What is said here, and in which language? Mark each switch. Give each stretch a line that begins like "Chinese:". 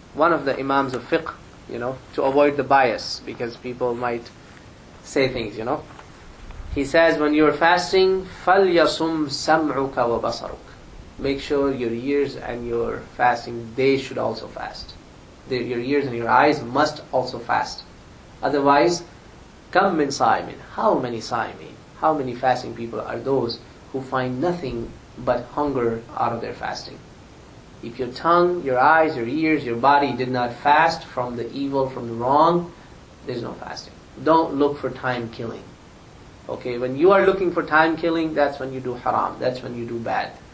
English: One of the Imams of fiqh, to avoid the bias, because people might say things, He says, when you're fasting,
Arabic: فَلْيَصُمْ سَمْعُكَ وَبَصَرُكَ.
English: Make sure your ears and your fasting, they should also fast. Your ears and your eyes must also fast. Otherwise,
Arabic: كَمْ مِنْ صَائِمٍ.
English: How many صائمين? How many fasting people are those who find nothing but hunger out of their fasting? If your tongue, your eyes, your ears, your body did not fast from the evil, from the wrong, there's no fasting. Don't look for time killing. Okay, when you are looking for time killing, that's when you do haram. That's when you do bad.